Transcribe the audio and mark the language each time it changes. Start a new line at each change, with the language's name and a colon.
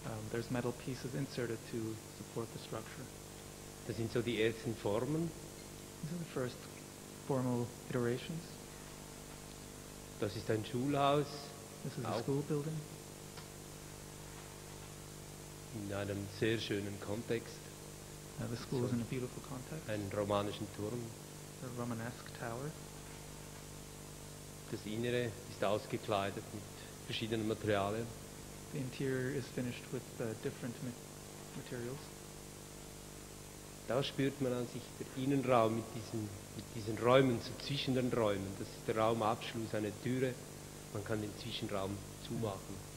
English: There's metal pieces inserted to support the structure.
German: Das sind so die ersten Formen.
English: These are the first formal iterations.
German: Das ist ein Schulhaus.
English: This is a school building.
German: In einem sehr schönen Kontext.
English: The school is in a beautiful context.
German: Einen romanischen Turm.
English: A Romanesque tower.
German: Das Innere ist ausgekleidet mit verschiedenen Materialien.
English: The interior is finished with different materials.
German: Da spürt man an sich der Innenraum mit diesen Räumen, so zwischen den Räumen. Das ist der Raumabschluss, eine Türe. Man kann den Zwischenraum zumachen.